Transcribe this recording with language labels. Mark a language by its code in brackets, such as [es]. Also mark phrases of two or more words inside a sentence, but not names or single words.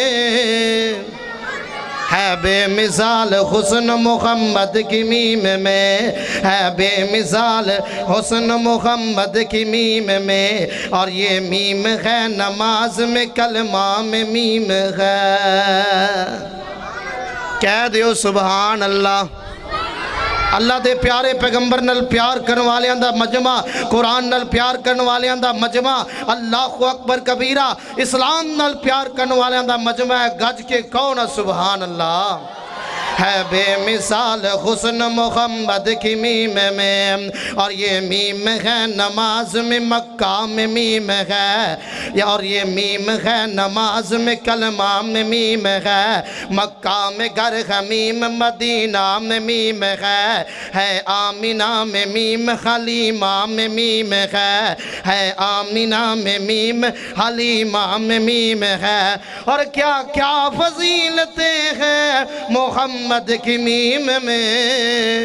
[ur] ہے بے مثال حسن محمد کی میم میں، ہے بے مثال حسن محمد کی میم میں، اور یہ میم ہے نماز میں کلمہ میں میم ہے۔ [pa] کہہ دیو [ar] سبحان اللہ۔ [pa] اللہ دے پیارے پیغمبر نال پیار کرن والیاں دا مجمع، قرآن نال پیار کرن والیاں دا مجمع، [ar] اللہ اکبر کبیرہ، [pa] اسلام نال پیار کرن والیاں دا مجمع ہے، گج کے کون [ar] سبحان اللہ۔ [ur] ہے بے مثال حسن محمد کی میم میں، اور یہ میم ہے نماز میں مکہ میں میم ہے، اور یہ میم ہے نماز میں کلمہ میں میم ہے، مکہ میں گر ہے میم، مدینہ میں میم ہے آمینہ میں میم، حلیمہ میں میم ہے آمینہ میں میم، حلیمہ میں میم ہے، اور کیا کیا فضیلتیں ہیں محمد کی میم میں۔